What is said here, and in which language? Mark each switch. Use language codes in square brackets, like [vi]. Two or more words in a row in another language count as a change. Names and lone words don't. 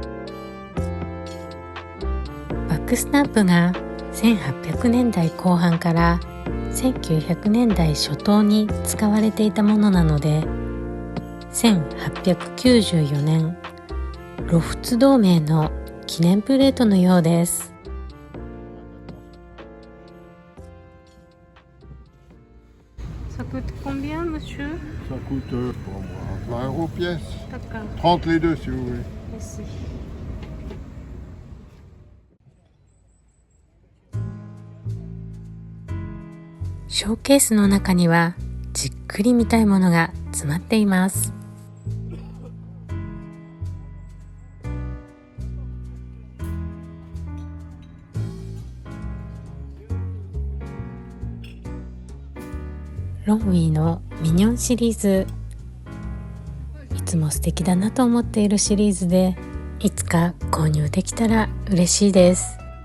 [ja] バックスタンプが1800年代後半から1900年代初頭に使われていたものなので、1894年ロフツ同盟の記念プレートのようです。 [fr] Ça coûte combien, monsieur? Ça coûte pour moi 20 € pièce. D'accord. 30 les deux si vous voulez. Merci. [ja] ショーケースの中にはじっくり見たいものが詰まっています。ロンウィーのミニョンシリーズ、いつも素敵だなと思っているシリーズで、いつか購入できたら嬉しいです。